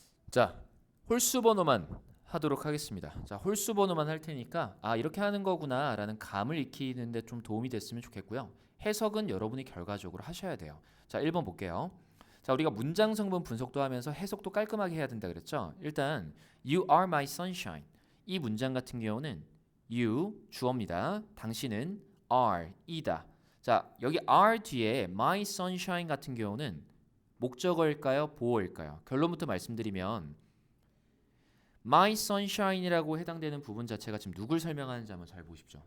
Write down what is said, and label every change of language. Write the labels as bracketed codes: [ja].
[ko] 자, 홀수 번호만 하도록 하겠습니다. 자, 홀수 번호만 할 테니까 이렇게 하는 거구나 라는 감을 익히는데 좀 도움이 됐으면 좋겠고요. 해석은 여러분이 결과적으로 하셔야 돼요. 자, 1번 볼게요. 자, 우리가 문장 성분 분석도 하면서 해석도 깔끔하게 해야 된다 그랬죠. 일단 [en] You are my sunshine. [ko] 이 문장 같은 경우는 you 주어입니다. 당신은 are 이다. 자, 여기 are 뒤에 my sunshine 같은 경우는 목적어일까요? 보어일까요? 결론부터 말씀드리면 My Sunshine이라고 해당되는 부분 자체가 지금 누굴 설명하는지 한번 잘 보십시오.